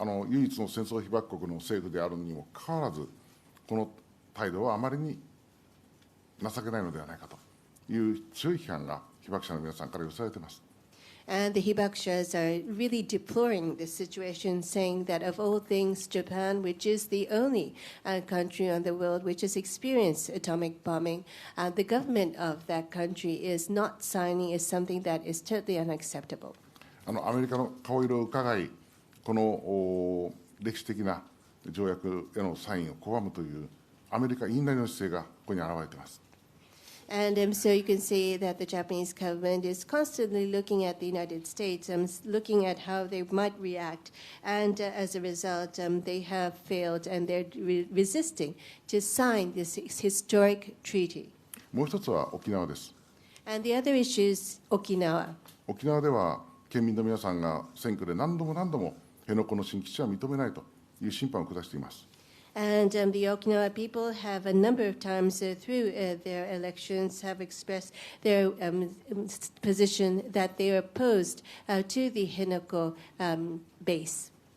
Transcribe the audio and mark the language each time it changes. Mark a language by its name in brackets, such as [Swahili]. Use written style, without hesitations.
[Japanese] 唯一の戦争被爆国の政府であるにもかかわらず、この態度はあまりに情けないのではないかという強い批判が被爆者の皆さんから寄せられています。 [English] And the Hibakshas are really deploring this situation, saying that of all things, Japan, which is the only country on the world which has experienced atomic bombing, the government of that country is not signing is something that is totally unacceptable. [Japanese] アメリカの顔色を伺い、この歴史的な条約へのサインを拒むというアメリカ言いなりの姿勢がここに表れています。 [English] And so you can see that the Japanese government is constantly looking at the United States, looking at how they might react. And as a result, they have failed and they're resisting to sign this historic treaty. [Japanese] もう一つは沖縄です。 [English] And the other issue is Okinawa. [Japanese] 沖縄では県民の皆さんが選挙で何度も辺野古の新基地は認めないという審判を下しています。 [English] And the Okinawa people have a number of times through their elections have expressed their position that they are opposed to the Henoko base.